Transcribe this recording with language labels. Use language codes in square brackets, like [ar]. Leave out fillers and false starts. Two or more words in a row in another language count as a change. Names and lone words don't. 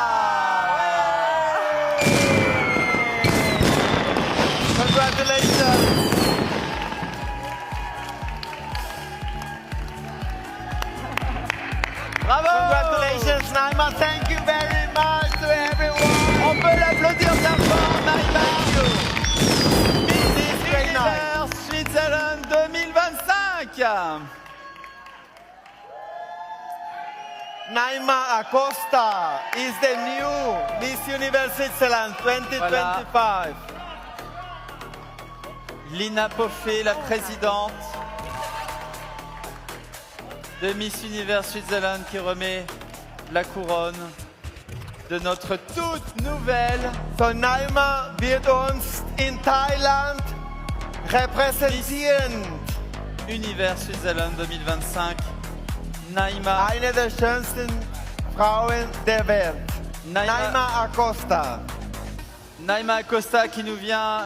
[en] Congratulations! Bravo! Congratulations, Naima! Thank you very much to everyone! [fr] On peut l'applaudir bien fort, Naima! [en] This is great night! Universe Switzerland 2025! Naima Acosta is the new Miss Universe Switzerland 2025. [fr] Lina Poffet, la présidente de Miss Univers Switzerland, qui remet la couronne de notre toute nouvelle [de] So Naima wird uns in Thailand repräsentieren. Univers Switzerland 2025. Naima, Eine der schönsten Frauen der Welt. Naima Acosta. [fr] Naima Acosta qui nous vient